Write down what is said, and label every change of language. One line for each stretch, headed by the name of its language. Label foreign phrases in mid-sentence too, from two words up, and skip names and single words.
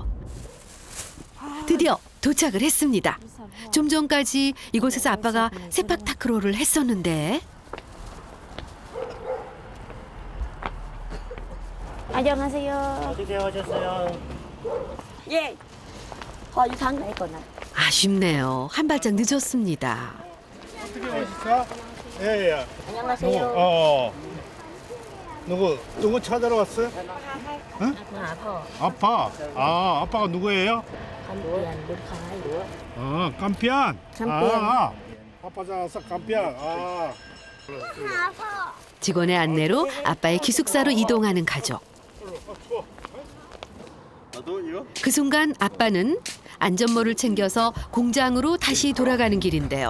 Korean: 드디어 도착을 했습니다. 좀 전까지 이곳에서 아빠가 세팍타크로를 했었는데. 안녕하세요. 어떻게 오셨어요? 예.
Thai: พ่ออยู่ทางไหนก่อนนะ
Korean: 아쉽네요. 한 발짝 늦었습니다. 어떻게 오셨어? 예. 안녕하세요. 누구 찾으러 왔어요? 응?
Thai: มาหาพ่อ
Korean: 아빠. 아, 아빠가 누구예요?
Thai: คันเปลี่ยนบุญคล้ายหรือว่า
Korean: 아, 깜피안. 깜피안. 아빠 잡았어, 깜피안. 아. 직원의 안내로 아빠의 기숙사로 이동하는 가족. 그 순간 아빠는 안전모를 챙겨서 공장으로 다시 돌아가는 길인데요.